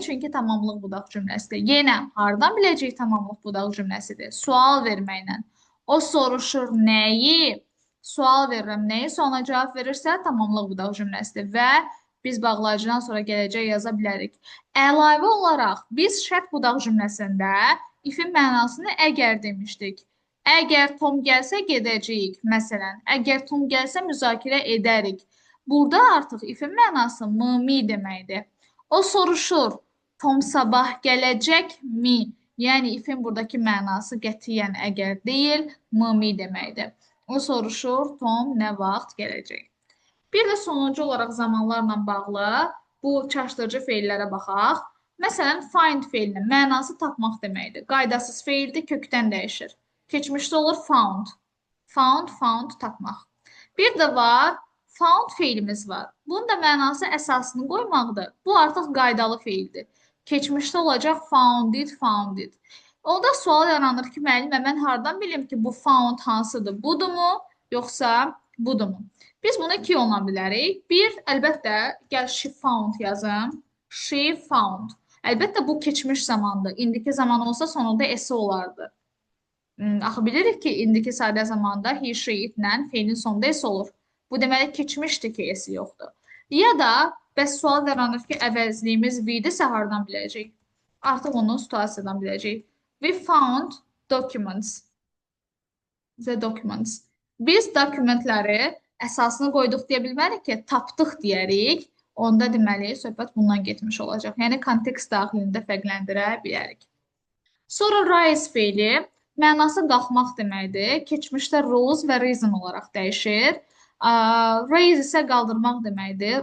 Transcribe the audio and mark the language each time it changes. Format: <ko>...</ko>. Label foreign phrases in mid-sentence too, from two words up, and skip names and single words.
<az>Çünki tamamlıq budaq cümləsidir. Yenə, hardan biləcəyik tamamlıq budaq cümləsidir? Sual verməklə. O soruşur nəyi? Sual verirəm. Nəyi? Sualına cavab verirsə, tamamlıq budaq cümləsidir və biz bağlayıcıdan sonra gələcək yaza bilərik. Əlavə olaraq, biz şərt budaq cümləsində if-in mənasını əgər demişdik. Əgər Tom gəlsə gedəcəyik. Məsələn, əgər Tom gəlsə müzakirə edərik. Burada artıq if-in mənası mi deməkdir. O soruşur, Tom sabah gələcəkmi? Yəni, if-in buradakı mənası qətiyyən əgər deyil, mi deməkdir. O soruşur, Tom nə vaxt gələcək? Bir də sonuncu olaraq zamanlarla bağlı bu çaşdırıcı feillərə baxaq. Məsələn, find feilinin mənası tapmaq deməkdir. Qaydasız feildir, kökdən dəyişir. Keçmişdə olur found. Found, tapmaq. Bir də var, found feilimiz var. Bunun da mənası əsasını qoymaqdır. Bu artıq qaydalı feildir. Keçmişdə olacaq</az> <en>found it.</en> <az>Onda sual yaranır ki, müəllimə, mən hardan bilim ki, bu found hansıdır? Budurmu, yoxsa budurmu? Biz bunu iki yolla bilərik. Bir, əlbəttə, gəl</az> <en>she found</en> <az>yazım.</az> <en>She found.</en> <az>Əlbəttə, bu keçmiş zamandır. İndiki zaman olsa sonunda esi olardı. Axı bilirik ki, indiki sadə zamanda</az> <en>he, she,</en> <az>itlə feilin sonunda esi olur. Bu deməli keçmişdir ki, esi yoxdur. Ya da bəs sual yaranır ki, əvəzliyimiz V-dirsə hardan biləcəyik? Artıq onu situasiyadan biləcəyik.</az> <en>We found documents. The documents.</en> <az>Biz dokumentləri əsasını qoyduq deyə bilmərik ki, tapdıq deyərik. Onda deməli, söhbət bundan getmiş olacaq. Yəni, kontekst daxilində fərqləndirə bilərik. Sonra rise feili mənası qalxmaq deməkdir. Keçmişdə rose və reason olaraq dəyişir. Raise isə qaldırmaq deməkdir.</az>